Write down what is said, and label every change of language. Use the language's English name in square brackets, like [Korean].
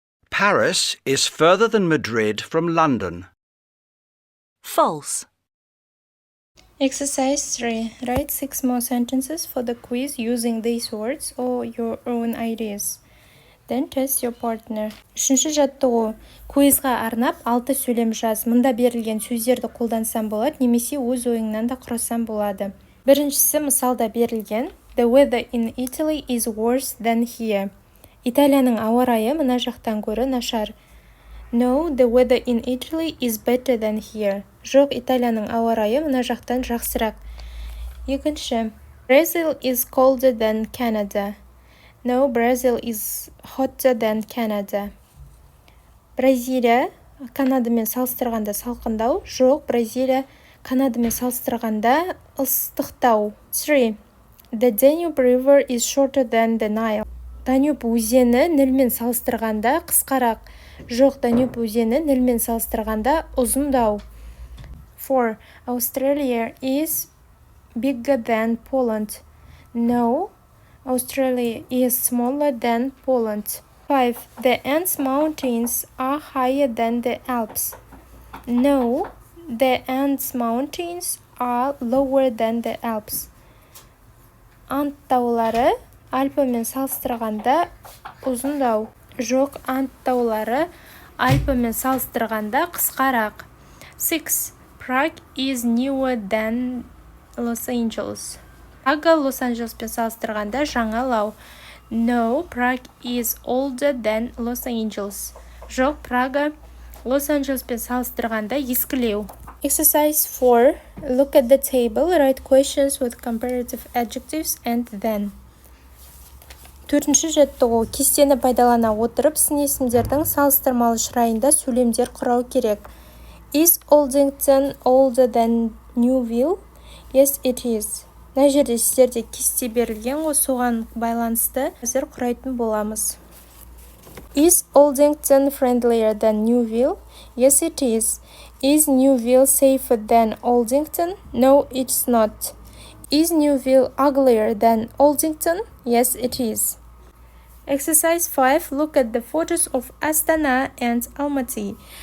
[English] Paris is further than Madrid from London. False. Exercise 3. Write 6 more sentences for the quiz using these words or your own ideas. Then test your partner. [Kazakh] 3-ші жаттығу. Куизға арнап 6 сөйлем жаз. Мұнда берілген сөздерді қолдансам болады, немесе өз ойыңнан да құрасам болады. Біріншісі мысалда берілген. [English] The weather in Italy is worse than here. [Kazakh] Италияның ауа райы мына жақтан гөрі нашар. [English] No, the weather in Italy is better than here. [Kazakh] Жоқ, Италияның ауа райы мына жақтан жақсырақ. Екінші. [English] Brazil is colder than Canada. No, Brazil is hotter than Canada. [Kazakh] Бразилия Канадамен салыстырғанда салқындау. Жоқ, Бразилия Канадамен салыстырғанда ыстықтау. 3. [English] The Danube River is shorter than the Nile. [Kazakh] Данюб өзені Нілмен салыстырғанда қысқарақ. Жоқ, Данюб өзені Нілмен салыстырғанда ұзындау. 4. [English] Australia is bigger than Poland. No, Australia is smaller than Poland. 5. The Andes Mountains are higher than the Alps. No, the Andes Mountains are lower than the Alps. [Kazakh] Анд таулары Альпімен салыстырғанда ұзындау. Жоқ, Анд таулары Альпімен салыстырғанда қысқарақ. 6. [English] Prague is newer than Los Angeles. [Kazakh] Прага Лос-Анджелеспен салыстырғанда жаңалау. [English] No, Prague is older than Los Angeles. [Kazakh] Жоқ, Прага Лос-Анджелеспен салыстырғанда ескілеу. [English] Exercise 4. Look at the table, write questions with comparative adjectives and then. [Kazakh] 4-ші жаттығу. Кестені пайдалана отырып сын есімдердің салыстырмалы шырайында сөйлемдер құрау керек. [English] Is Oldington older than Newville? Yes, it is. [Kazakh] Мына жерде сіздерде кесте берілген ғой, соған байланысты қазір құрайтын боламыз. [English] Is Oldington friendlier than Newville? Yes, it is. Is Newville safer than Oldington? No, it's not. Is Newville uglier than Oldington? Yes, it is. Exercise 5. Look at the photos of Astana and Almaty.